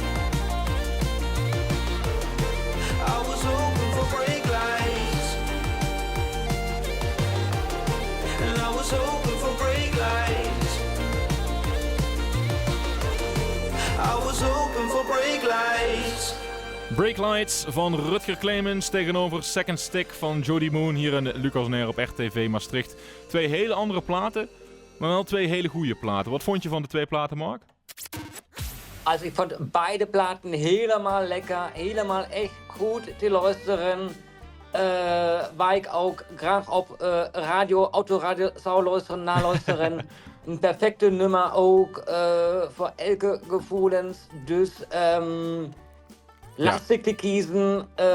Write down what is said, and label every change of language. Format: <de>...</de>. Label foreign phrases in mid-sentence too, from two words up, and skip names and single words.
<en>I was hoping for brake lights. And I was hoping for brake lights. I was hoping for brake lights.</en> <nl>Breaklights van Rutger Clemens tegenover Second Stick van Jody Moon hier in Lucas on Air op RTV Maastricht. Twee hele andere platen, maar wel twee hele goede platen. Wat vond je van de twee platen, Mark?</nl> <de>Also ich</de> <nl>vond beide Platten helemaal lekker, helemaal echt goed te luisteren. Waar ik ook graag op autoradio zou luisteren, naluisteren. Een perfecte nummer ook voor elke gevoelens. Dus lastig te kiezen.</nl>